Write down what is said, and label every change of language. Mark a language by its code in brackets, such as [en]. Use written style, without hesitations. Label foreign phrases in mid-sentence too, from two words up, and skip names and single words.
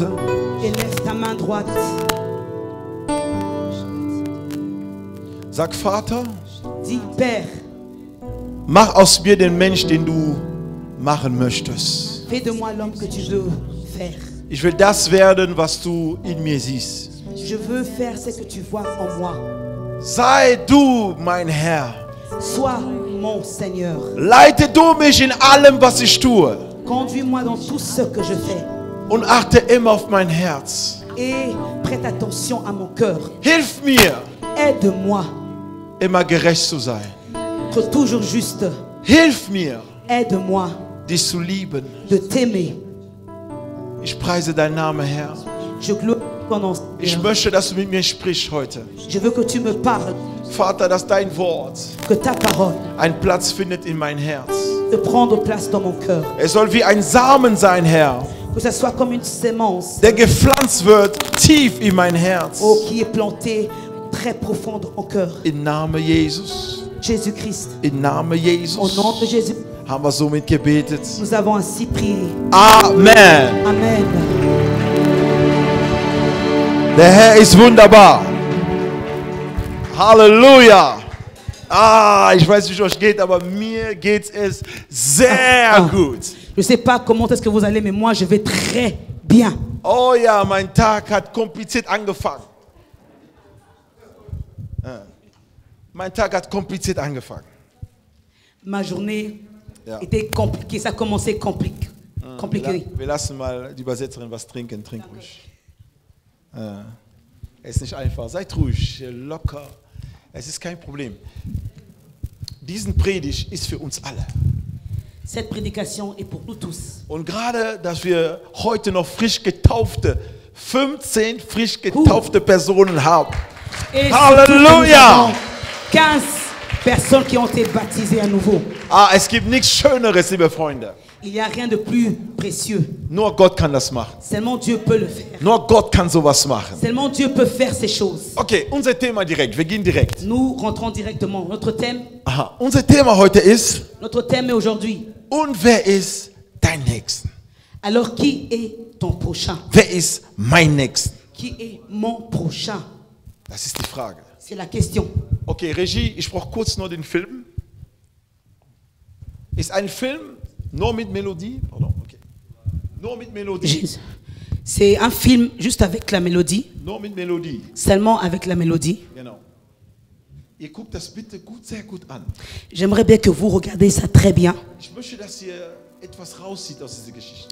[fr] Élève ta main droite. [de] Sag, Vater, [fr] Dis, Père, [de] mach aus mir den Mensch, den du machen möchtest. [fr] fais de moi l'homme que tu veux faire. [de] Ich will das werden, was du in mir siehst. [fr] Je veux faire ce que tu vois en moi. [de] Sei du mein Herr. [fr] Sois mon Seigneur. [de] Leite du mich in allem, was ich tue. [fr] Conduis-moi dans tout ce que je fais. [de] Und achte immer auf mein Herz. [fr] Et prête attention à mon cœur. [de] Hilf mir, [fr] Aide-moi. [de] immer gerecht zu sein. [fr] Être toujours juste. [de] Hilf mir, [fr] Aide-moi [de] dich zu lieben. [fr] de t'aimer. [de] Ich preise deinen Namen, Herr. [fr] Je glorifie ton nom. [de] Ich möchte, dass du mit mir sprichst heute. [fr] Je veux que tu me parles. [de] Vater, dass dein Wort [fr] Que ta parole [de] einen Platz findet in mein Herz. [fr] te prendre place dans mon cœur. [de] Es soll wie ein Samen sein, Herr, [fr] Que ça soit comme une sémence [de] der gepflanzt wird tief in mein Herz. [fr] qui est plantée très profonde en cœur. [de] Im Namen Jesus. [fr] Jésus-Christ. [de] Im Namen [fr] Au [de] Jesus. [fr] nom de Jésus, [de] Haben wir somit gebetet. [fr] nous avons ainsi prié. [de] Amen. [fr] Amen. [de] Der Herr ist wunderbar. Halleluja. Ich weiß nicht, wie es euch geht, aber mir geht es sehr gut. [fr] Je ne sais pas comment est-ce que vous allez, mais moi je vais très bien. [de] Oh ja, mein Tag hat kompliziert angefangen. Mein Tag hat kompliziert angefangen. [fr] Ma journée [de] Ja. [fr] était compliquée, ça a commencé compliqué. [de] Wir lassen mal die Übersetzerin was trinken. Trink ruhig. Es ist nicht einfach. Seid ruhig, locker. Es ist kein Problem. Diesen Predigt ist für uns alle. [fr] Cette prédication est pour nous tous. [de] Und gerade, dass wir heute noch frisch getaufte, 15 frisch getaufte Personen haben. [fr] Et Halleluja! 15 personnes qui ont été baptisées à nouveau. [de] Es gibt nichts Schöneres, liebe Freunde. [fr] Il n'y a rien de plus précieux. [de] Nur Gott kann das machen. [fr] Seulement Dieu peut le faire. [de] Nur Gott kann sowas machen. [fr] Seulement Dieu peut faire ces choses. [de] Okay, unser Thema direkt. Wir gehen direkt. [fr] Nous rentrons directement. Notre thème [de] Unser Thema heute ist: [fr] est aujourd'hui. [de] Und wer ist dein Nächsten? [fr] Alors qui est ton prochain? [de] Wer ist mein Nächsten? [fr] Qui est mon prochain? [de] Das ist die Frage. [fr] C'est la question. [de] Okay, Regie, ich brauche kurz nur den Film. Ist ein Film nur mit Melodie? Pardon, okay. Nur mit Melodie. [fr] C'est un film juste avec la mélodie. [de] Nur mit Melodie. [fr] Seulement avec la mélodie. [de] Genau. Ihr guckt das bitte gut, sehr gut an. [fr] J'aimerais bien que vous regardez ça très bien. [de] Ich möchte, dass ihr etwas rauszieht aus dieser Geschichte.